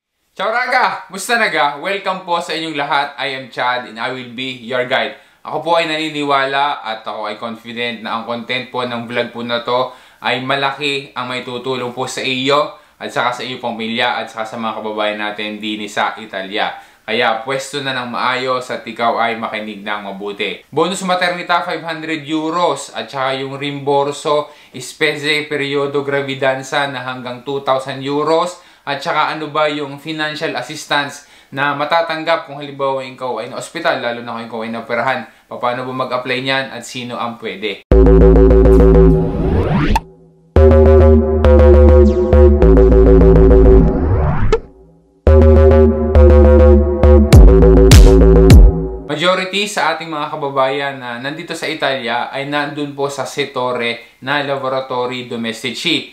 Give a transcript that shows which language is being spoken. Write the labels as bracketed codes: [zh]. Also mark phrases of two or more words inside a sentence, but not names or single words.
[it] Ciao raga! [tl] Musta naga? Welcome po sa inyong lahat. [en] I am Chad and I will be your guide. [tl] Ako po ay naniniwala at ako ay confident na ang content po ng vlog po na to ay malaki ang may tutulong po sa iyo at saka sa iyong pamilya at saka sa mga kababayan natin din sa Italia. Kaya pwesto na ng maayos at ikaw ay makinig ng mabuti. [it] Bonus maternita [tl] 500 euros at saka yung [it] rimborso spese periodo gravidanza [tl] na hanggang 2,000 euros. At saka ano ba yung [en] financial assistance [tl] na matatanggap kung halimbawa ikaw ay na-hospital, lalo na kung ikaw ay na-operahan. Paano ba mag-apply niyan at sino ang pwede? Majority sa ating mga kababayan na nandito sa Italia ay nandun po sa settore na [it] laboratory domestici.